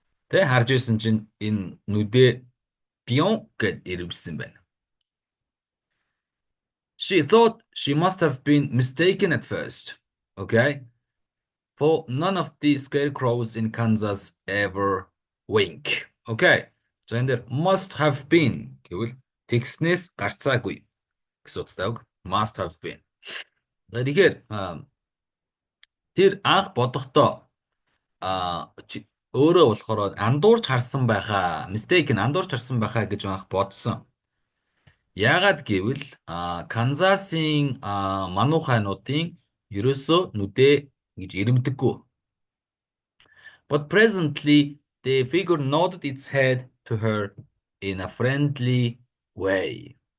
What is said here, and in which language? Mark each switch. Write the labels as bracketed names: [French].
[Mongolian] Тэ харж байсан чинь энэ нүдээ пион гэд ирвэлсэн байна. [English] She thought she must have been mistaken at first. Okay? For none of the scarecrows in Kansas ever wink. Okay. [Mongolian] За энэ дээр [English] must have been [Mongolian] гэвэл тэгснээс гарцаагүй гэсэн утгатай. [English] Must have been. [Mongolian] Тэгэхээр тэр анх бодохдоо өөрөө болохоор андуурч харсан байхаа, mistaken андуурч харсан байхаа гэж анх бодсон. Яагаад гэвэл Канзасын мануухайнуудын ерөөсөө нүдээ гэж ирэмдэггүй. [English] But presently the figure nodded its head to her in a friendly way.